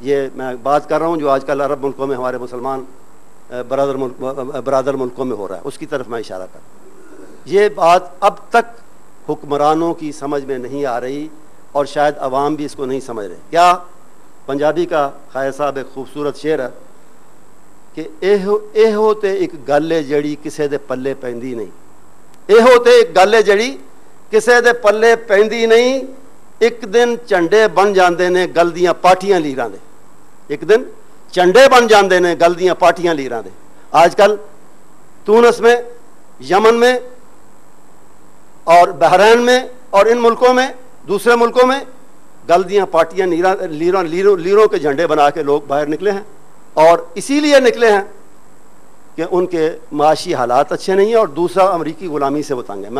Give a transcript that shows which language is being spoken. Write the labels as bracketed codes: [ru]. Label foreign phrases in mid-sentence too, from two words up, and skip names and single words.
[ur] یہ میں بات کر رہا ہوں جو آج کل عرب ملکوں میں ہمارے مسلمان برادر ملکوں میں ہو رہا ہے، اس کی طرف میں اشارہ کر رہا ہوں. یہ بات اب تک حکمرانوں کی سمجھ میں نہیں آ رہی، اور شاید عوام بھی اس کو نہیں سمجھ رہے. کیا پنجابی کا خواجہ صاحب ایک خوبصورت شعر ہے کہ [pa] ایہو تے ایک گل ہے جڑی کسے دے پلے پیندی نہیں، ایہو تے ایک گل ہے جڑی کسے دے پلے پیندی نہیں، ایک دن چنڈے بن جاندے نے گل دیاں پاٹیاں لیراں دے، ایک دن چنڈے بن جاندے نے گل دیاں پاٹیاں لیراں دے. [ur] آج کل تونس میں، یمن میں اور بحرین میں اور ان ملکوں میں، دوسرے ملکوں میں [pa] گل دیاں پارٹیاں لیروں [ur] کے جھنڈے بنا کے لوگ باہر نکلے ہیں، اور اسی لیے نکلے ہیں کہ ان کے معاشی حالات اچھے نہیں ہیں، اور دوسرا امریکی غلامی سے وہ تنگ ہے.